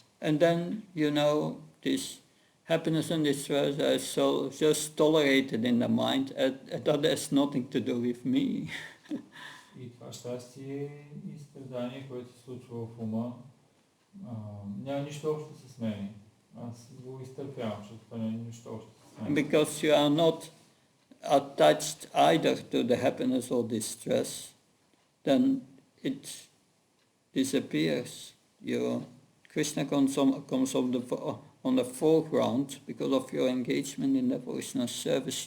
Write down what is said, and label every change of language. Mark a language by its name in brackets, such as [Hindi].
[English] And then, this happiness and distress are so just tolerated in the mind, and that has nothing to do with me. [Bulgarian] И това щастие и страдание, което се случва в ума, няма нищо общо с мен. Аз го изтърпявам, защото това няма нищо общо с мен. [English] Because you are not attached either to the happiness or distress, then it disappears. Krishna comes on the foreground because of your engagement in devotional service.